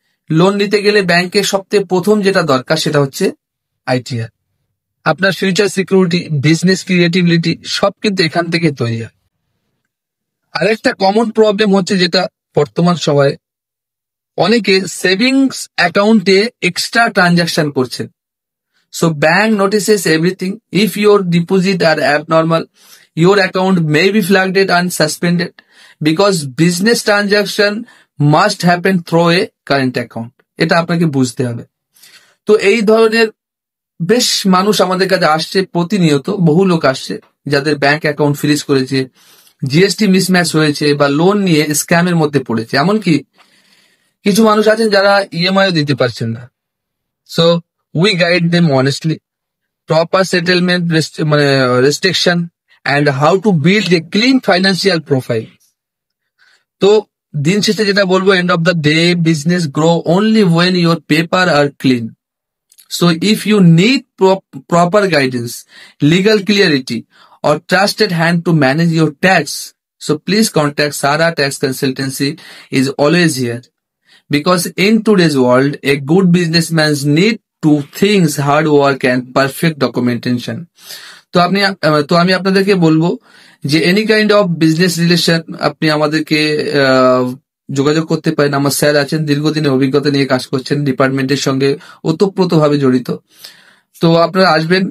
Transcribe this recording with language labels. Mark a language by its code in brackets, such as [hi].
[bn] Loan নিতে গেলে ব্যাংকে সবথেকে প্রথম যেটা দরকার সেটা হচ্ছে আইটিআর। আপনার ফিউচার সিকিউরিটি, বিজনেস ক্রিয়েটিভিটি সব কিন্তু এখান থেকে তৈরি হয়। আরেকটা কমন প্রবলেম হচ্ছে যেটা বর্তমান সময়ে অনেকে সেভিংস অ্যাকাউন্টে এক্সট্রা ট্রানজাকশন করছেন। [en] So bank notices everything. If your deposit are abnormal, your account may be flagged and suspended because business transaction must happen through a current account. [bn] এটা আপনাকে বুঝতে হবে। তো এই ধরনের বেশ মানুষ আমাদের কাছে আসছে প্রতিনিয়ত, বহু লোক আসছে যাদের ব্যাংক অ্যাকাউন্ট ফ্রিজ করেছে, জিএসটি মিসম্যাচ হয়েছে বা লোন নিয়ে স্ক্যামের মধ্যে পড়েছে। এমনকি কিছু মানুষ আছেন যারা ইএমআইও দিতে পারছেন না। [en] So we guide them honestly, proper settlement restriction and how to build a clean financial profile. [bn] তো দিন শেষে যেটা বলবো, [en] end of the day business grow only when your paper are clean. So if you need proper guidance, legal clarity or trusted hand to manage your tax, so please contact Sara Tax Consultancy is always here. Because in today's world, a good businessman need two things: hard work and perfect documentation. [bn] তো আমি আপনাদেরকে বলবো যে [en] any kind of business relation [bn] আপনি আমাদেরকে যোগাযোগ করতে পারেন। আমার স্যার আছেন, দীর্ঘদিনের অভিজ্ঞতা নিয়ে কাজ করছেন, ডিপার্টমেন্টের সঙ্গে ওতপ্রোতভাবে জড়িত। তো আপনারা আসবেন।